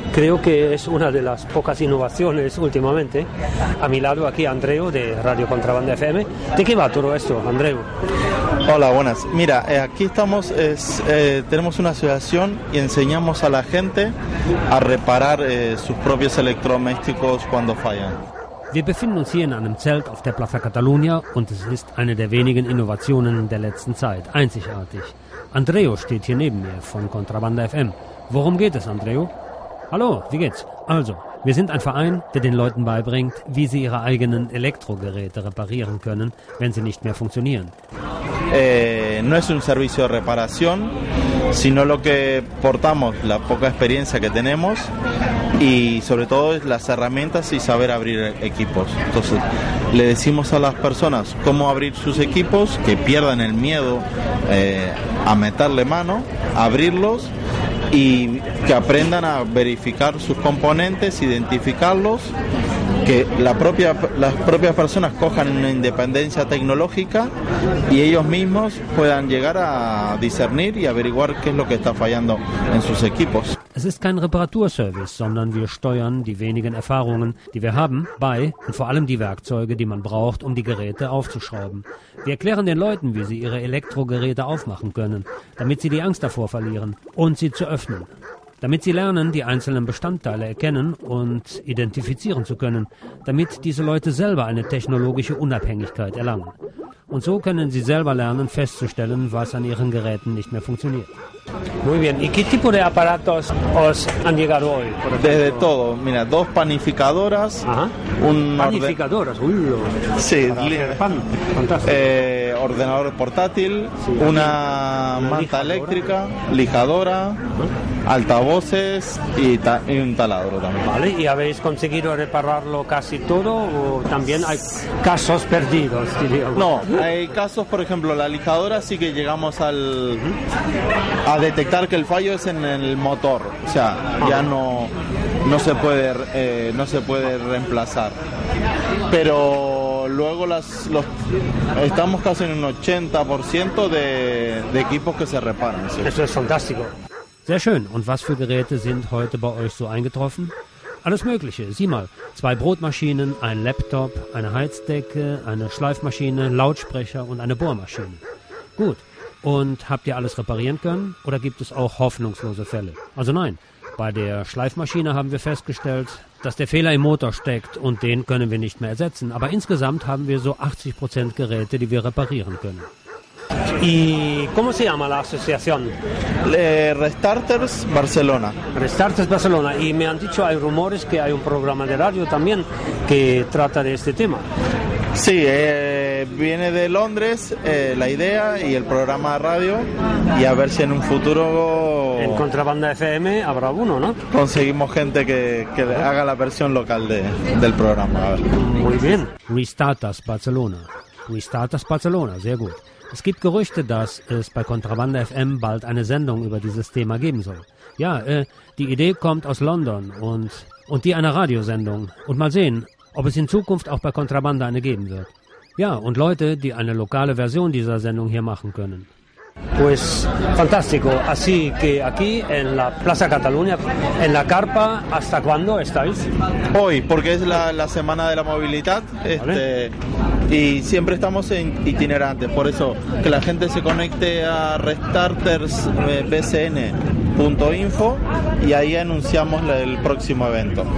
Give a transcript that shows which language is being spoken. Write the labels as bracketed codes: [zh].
[es] Creo que es una de las pocas innovaciones últimamente. A mi lado aquí Andreu, de Radio Contrabanda FM. ¿De qué va todo esto, Andreu? Hola, buenas. Mira, aquí estamos, tenemos una asociación y enseñamos a la gente a reparar sus propios electrodomésticos cuando fallan. [de] Wir befinden uns hier in einem Zelt auf der Plaza Catalunya und es ist eine der wenigen Innovationen der letzten Zeit, einzigartig. Andreu steht hier neben mir von Contrabanda FM. Worum geht es, Andreu? Hallo, wie geht's? Also, wir sind ein Verein, der den Leuten beibringt, wie sie ihre eigenen Elektrogeräte reparieren können, wenn sie nicht mehr funktionieren. [es] No es un servicio de reparación, sino lo que portamos, la poca experiencia que tenemos, y sobre todo las herramientas y saber abrir equipos. Entonces, le decimos a las personas cómo abrir sus equipos, que pierdan el miedo a meterle mano, abrirlos, y que aprendan a verificar sus componentes, identificarlos, que las propias personas cojan una independencia tecnológica y ellos mismos puedan llegar a discernir y averiguar qué es lo que está fallando en sus equipos. [de] Es ist kein Reparaturservice, sondern wir steuern die wenigen Erfahrungen, die wir haben, bei und vor allem die Werkzeuge, die man braucht, um die Geräte aufzuschrauben. Wir erklären den Leuten, wie sie ihre Elektrogeräte aufmachen können, damit sie die Angst davor verlieren und sie zu öffnen. Damit sie lernen, die einzelnen Bestandteile erkennen und identifizieren zu können, damit diese Leute selber eine technologische Unabhängigkeit erlangen. Und so können sie selber lernen, festzustellen, was an ihren Geräten nicht mehr funktioniert. [es] Muy bien. ¿Y qué tipo de aparatos os han llegado hoy? Desde todo. Mira, dos panificadoras. Ajá. Panificadoras. Uy, sí. Pan. Fantástico. Ordenador portátil. Sí, una manta lijadora. Eléctrica. Lijadora. Ajá. Altavoces y un taladro también. Vale. ¿Y habéis conseguido repararlo casi todo o también hay casos perdidos, diríamos? No. Hay casos, por ejemplo, la lijadora sí que llegamos al... a detectar que el fallo es en el motor, o sea, ya no se puede reemplazar. Pero luego los estamos casi en un 80% de equipos que se reparan. ¿Sí? Eso es fantástico. [de] Sehr schön. Und was für Geräte sind heute bei euch so eingetroffen? Alles Mögliche. Sieh mal, zwei Brotmaschinen, ein Laptop, eine Heizdecke, eine Schleifmaschine, Lautsprecher und eine Bohrmaschine. Gut. Und habt ihr alles reparieren können oder gibt es auch hoffnungslose Fälle? Also nein, bei der Schleifmaschine haben wir festgestellt, dass der Fehler im Motor steckt und den können wir nicht mehr ersetzen. Aber insgesamt haben wir so 80% Geräte, die wir reparieren können. [es] ¿Y cómo se llama la asociación? Restarters Barcelona. Restarters Barcelona. Y me han dicho, hay rumores que hay un programa de radio también que trata de este tema. Sí, viene de Londres la idea y el programa de radio y a ver si en un futuro... En Contrabanda FM habrá uno, ¿no? Conseguimos gente que haga la versión local del programa. A ver. Muy bien. Restarters Barcelona. [de] Restarters Barcelona, sehr gut. Es gibt Gerüchte, dass es bei Contrabanda FM bald eine Sendung über dieses Thema geben soll. Ja, die Idee kommt aus London und die einer Radiosendung. Und mal sehen, ob es in Zukunft auch bei Contrabanda eine geben wird. Ja, und Leute, die eine lokale Version dieser Sendung hier machen können. [es] Pues fantástico. Así que aquí en la Plaza Cataluña, en la carpa, ¿hasta cuándo estáis? Hoy, porque es la semana de la movilidad. ¿Vale? Y siempre estamos en itinerantes. Por eso, que la gente se conecte a restartersbcn.info y ahí anunciamos el próximo evento.